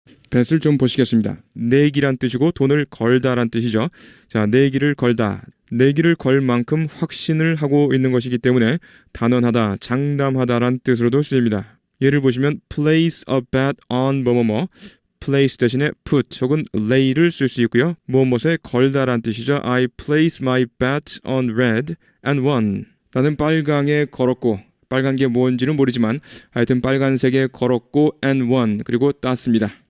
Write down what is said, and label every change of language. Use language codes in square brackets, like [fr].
[ko] bet을 좀 보시겠습니다. 내기란 뜻이고 돈을 걸다란 뜻이죠. 자, 내기를 걸다. 내기를 걸 만큼 확신을 하고 있는 것이기 때문에 단언하다, 장담하다란 뜻으로도 쓰입니다. 예를 보시면 [en] place a bet on [ko] 뭐뭐뭐, place 대신에 put 혹은 lay를 쓸 수 있고요. 무엇에 걸다란 뜻이죠. [en] I place my bet on red and won. [ko] 나는 빨강에 걸었고, 빨간 게 뭔지는 모르지만 하여튼 빨간색에 걸었고 [en] and won, [ko] 그리고 땄습니다.